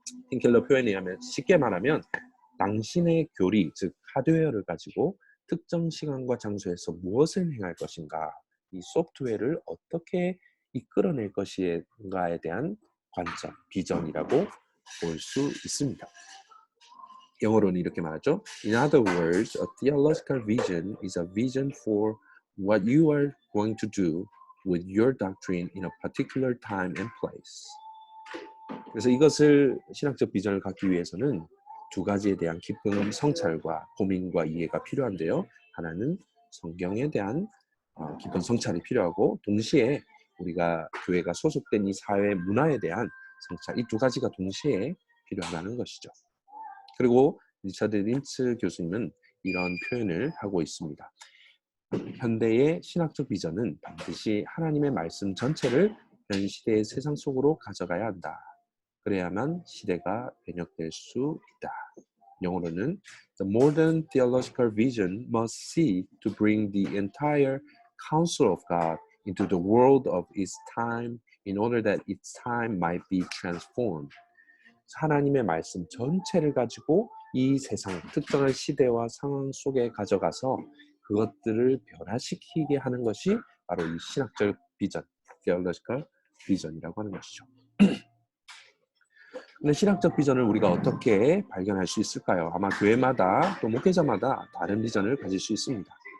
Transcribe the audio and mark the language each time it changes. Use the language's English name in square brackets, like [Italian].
[Korean] 틴켈러 표현에 의하면 쉽게 말하면 당신의 교리, 즉 하드웨어를 가지고 특정 시간과 장소에서 무엇을 행할 것인가, 이 소프트웨어를 어떻게 이끌어낼 것인가에 대한 관점, 비전이라고 볼 수 있습니다. 영어로는 이렇게 말하죠. [English] In other words, a theological vision is a vision for what you are going to do with your doctrine in a particular time and place. [Korean] 그래서 이것을 신학적 비전을 갖기 위해서는 두 가지에 대한 깊은 성찰과 고민과 이해가 필요한데요. 하나는 성경에 대한 깊은 성찰이 필요하고 동시에 우리가 교회가 소속된 이 사회 문화에 대한 성찰, 이 두 가지가 동시에 필요하다는 것이죠. 그리고 리처드 린츠 교수님은 이런 표현을 하고 있습니다. 현대의 신학적 비전은 반드시 하나님의 말씀 전체를 현 시대의 세상 속으로 가져가야 한다. 그래야만 시대가 변혁될 수 있다. 영어로는 [English] The modern theological vision must seek to bring the entire counsel of God into the world of its time in order that its time might be transformed. [Korean] 하나님의 말씀 전체를 가지고 이 세상, 특정한 시대와 상황 속에 가져가서 그것들을 변화시키게 하는 것이 바로 이 신학적 비전, [English] theological vision [Korean] 이라고 하는 것이죠. 근데 신학적 비전을 우리가 어떻게 발견할 수 있을까요? 아마 교회마다 또 목회자마다 다른 비전을 가질 수 있습니다.